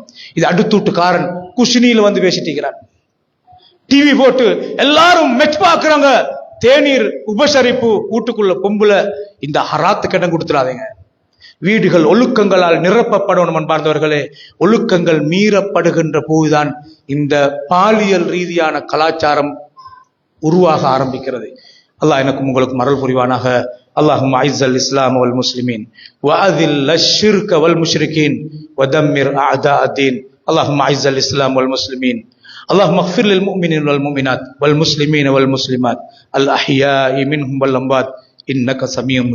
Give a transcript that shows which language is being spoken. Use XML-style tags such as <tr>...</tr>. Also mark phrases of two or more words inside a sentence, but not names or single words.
<ta>இது அடுத்தூட்டுக்காரன் குஷினியில வந்து பேசிட்டிருக்கிறான். டிவி போட்டு எல்லாரும் மெச் பார்க்கிறாங்க, தேநீர் உபசரிப்பு, வீட்டுக்குள்ள பொம்புல, இந்த ஹராத்துக்கு இடம் கொடுத்துடாதீங்க. வீடுகள் ஒழுக்கங்களால் நிரப்பப்படணும். அன்பார்ந்தவர்களே, ஒழுக்கங்கள் மீறப்படுகின்ற போதுதான் இந்த பாலியல் ரீதியான கலாச்சாரம் உருவாக ஆரம்பிக்கிறது. அல்லாஹ் எனக்கும் உங்களுக்கும் அருள் புரிவானாக.</ta> <ar>اللهم اعز الاسلام والمسلمين واذل الشرك والمشركين ودمر اعداء الدين. اللهم اعز الاسلام والمسلمين. اللهم اغفر للمؤمنين والمؤمنات والمسلمين والمسلمات الاحياء منهم والاموات انك سميع مجيب الدعوات.</ar>